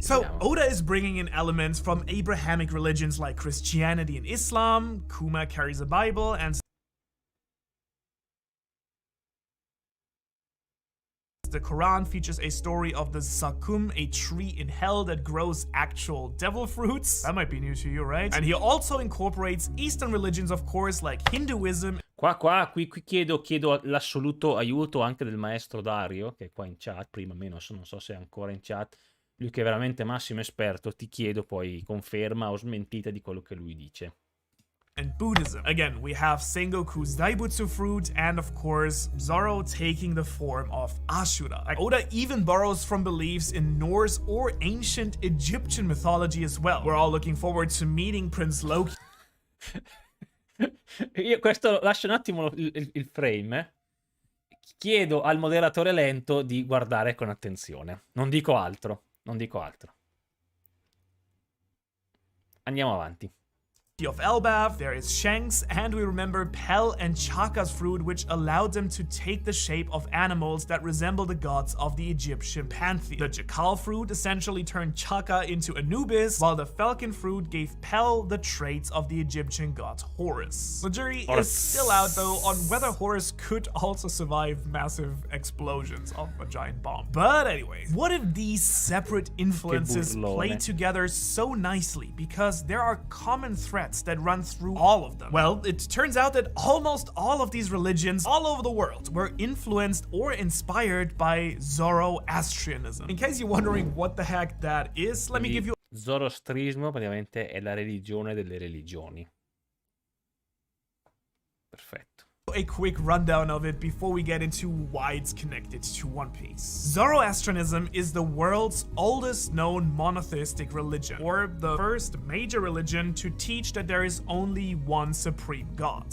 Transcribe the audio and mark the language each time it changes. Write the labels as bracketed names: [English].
[English] So Oda is bringing in elements from Abrahamic religions like Christianity and Islam, Kuma carries a Bible, and the Quran features a story of the Zakum, a tree in hell that grows actual devil fruits. That might be new to you, right? And he also incorporates Eastern religions, of course, like Hinduism. [Italian] Qui chiedo l'assoluto aiuto anche del maestro Dario, che è qua in chat, prima meno, non so se è ancora in chat. Lui che è veramente massimo esperto, ti chiedo poi conferma o smentita di quello che lui dice. [English] And Buddhism. Again, we have Sengoku's Daibutsu fruit and of course Zoro taking the form of Ashura. Oda even borrows from beliefs in Norse or ancient Egyptian mythology as well. We're all looking forward to meeting Prince Loki. [Italian] Io questo lascio un attimo il frame. Chiedo al moderatore lento di guardare con attenzione. Non dico altro. Andiamo avanti. [English] of Elbaf, there is Shanks, and we remember Pel and Chaka's fruit, which allowed them to take the shape of animals that resemble the gods of the Egyptian pantheon. The Jackal fruit essentially turned Chaka into Anubis, while the Falcon fruit gave Pel the traits of the Egyptian god Horus. The jury is still out though on whether Horus could also survive massive explosions of a giant bomb. But anyways, what if these separate influences play together so nicely because there are common threads that run through all of them? Well, it turns out that almost all of these religions all over the world were influenced or inspired by Zoroastrianism. In case you're wondering what the heck that is, let me give you [Italian] Zoroastrismo praticamente è la religione delle religioni. Perfetto. [English] a quick rundown of it before we get into why it's connected to One Piece. Zoroastrianism is the world's oldest known monotheistic religion, or the first major religion to teach that there is only one supreme god.